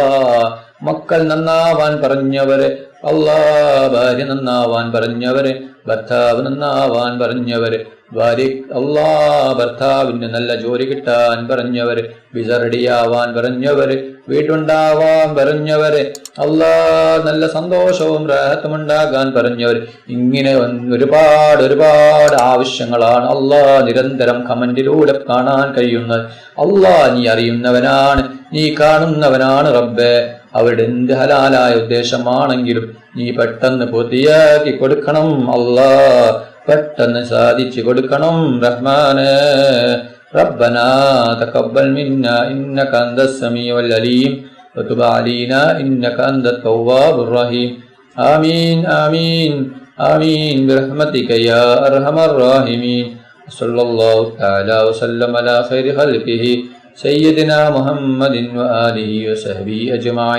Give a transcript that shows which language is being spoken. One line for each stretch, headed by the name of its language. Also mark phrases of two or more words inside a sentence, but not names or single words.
Malayalam: മക്കൾ നന്നാവാൻ പറഞ്ഞവരെ അല്ലാ, ഭാര്യ നന്നാവാൻ പറഞ്ഞവരെ, ഭർത്താവ് നന്നാവാൻ പറഞ്ഞവരെ, ഭാര്യ അല്ലാ ഭർത്താവിന് നല്ല ജോലി കിട്ടാൻ പറഞ്ഞവരെ, വിസറടിയാവാൻ പറഞ്ഞവരെ, വീട്ടുണ്ടാവാൻ പറഞ്ഞവരെ, അല്ലാ നല്ല സന്തോഷവും റാഹത്തും ഉണ്ടാകാൻ പറഞ്ഞവർ, ഇങ്ങനെ ഒരുപാട് ഒരുപാട് ആവശ്യങ്ങളാണ് അല്ലാ നിരന്തരം കമന്റിലൂടെ കാണാൻ കഴിയുന്നത്. അല്ലാ, നീ അറിയുന്നവനാണ്, നീ കാണുന്നവനാണ് റബ്ബേ. അവരുടെ എന്ത് ഹലാലായ ഉദ്ദേശമാണെങ്കിലും നീ പെട്ടെന്ന് പൂർത്തിയാക്കി കൊടുക്കണം അല്ലാ, പെട്ടെന്ന് സാധിച്ചു കൊടുക്കണം റഹ്മാനെ.
Arabic: ربنا تقبل منا إنك أنت السميع العليم وتب علينا إنك أنت التواب الرحيم. آمين آمين آمين برحمتك يا أرحم الراحمين. صلى الله تعالى وسلم على خير خلقه سيدنا محمد وآله وصحبه أجمعين.